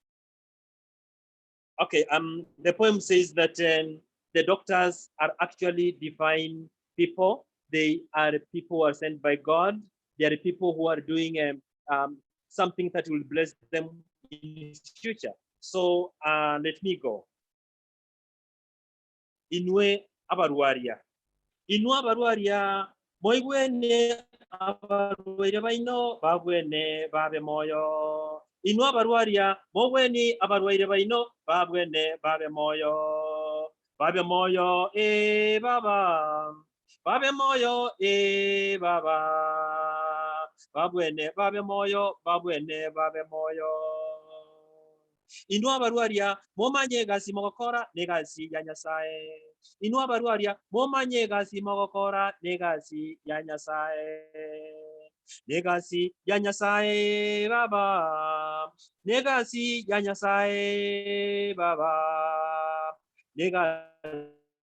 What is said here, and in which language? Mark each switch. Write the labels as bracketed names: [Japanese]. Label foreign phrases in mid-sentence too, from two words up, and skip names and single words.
[English] Okay, the poem says that the doctors are actually divine people. They are people who are sent by God. They are people who are doing something that will bless them in the future. So let me go. [Gusii] Inwe abarwaria. Inwe abarwaria. Moigwene abarwaria baino babwene babe moyo. Inwe abarwaria. Mogweni abarwaria baino babwene babe moyo. Babe moyo baba. Babe moyo baba. Babwene babe moyo. Babwene babe moyo. Inua baruaria momanye gasi mogokora negasi ya nyasaye. Inua baruaria momanye gasi mogokora negasi ya nyasaye. Negasi ya nyasaye baba. Negasi ya nyasaye baba.